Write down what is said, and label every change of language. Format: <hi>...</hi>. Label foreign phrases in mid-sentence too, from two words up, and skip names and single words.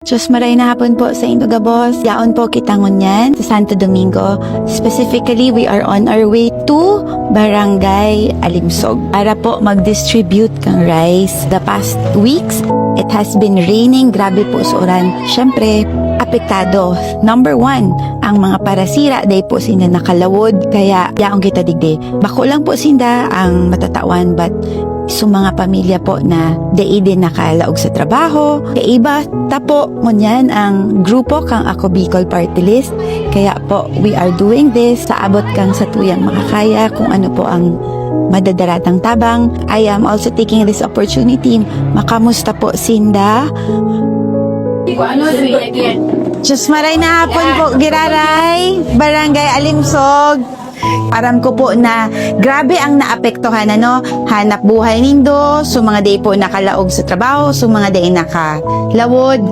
<bik>Diyos maray na hapon po sa Indo Gabos. Yaon po kitangon yan sa Santo Domingo.</bik> <en>Specifically, we are on our way to Barangay Alimsog</en> <bik>para po mag-distribute kang rice.</bik> <en>The past weeks, it has been raining.</en> <bik>Grabe po sa uran. Siyempre, apektado.</bik> <en>Number one,</en> <bik>ang mga parasira day po sinda nakalawod. Kaya, yaong kita digde. Bako lang po sinda ang matatawan, but so mga pamilya po na day din nakalaog sa trabaho. Kaya iba, tapo mo niyan ang grupo kang Ako Bicol Party List. Kaya po,</bik> <en>we are doing this</en> <bik>sa abot kang sa tuyang makakaya kung ano po ang madadaratang tabang.</bik> <en>I am also taking this opportunity.</en> <bik>Makamusta po sinda. Diyos maray na hapon po, Giraray, Barangay Alimsog. Aram ko po na grabe ang naapektuhan hanap buhay nindo, so mga day po nakalaog sa trabaho, so mga day nakalawod.</bik>